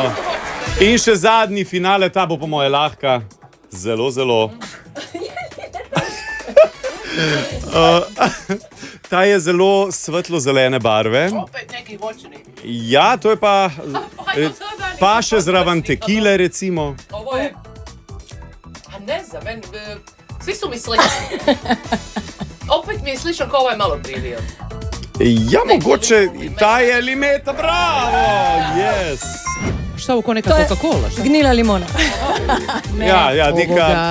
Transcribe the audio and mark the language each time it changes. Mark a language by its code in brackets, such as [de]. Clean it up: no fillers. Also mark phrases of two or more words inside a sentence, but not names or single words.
[sl] In še zadnji finale, ta bo po moje lahka. Zelo, zelo. Ta je zelo svetlo-zelene barve. [hr] Opet neki voćni. [sl] Ja, to je pa še zraven tekile, recimo. [hr] Ovo je... A ne znam, svi su mi slični. Opet mi je slično kao ovaj malo prije bio. [sl] Ja, mogoče, ta je limeta, bravo, yes. [hr] Šta ovo ko neka Coca-Cola? [sl] Gnila limona. Ja, neka...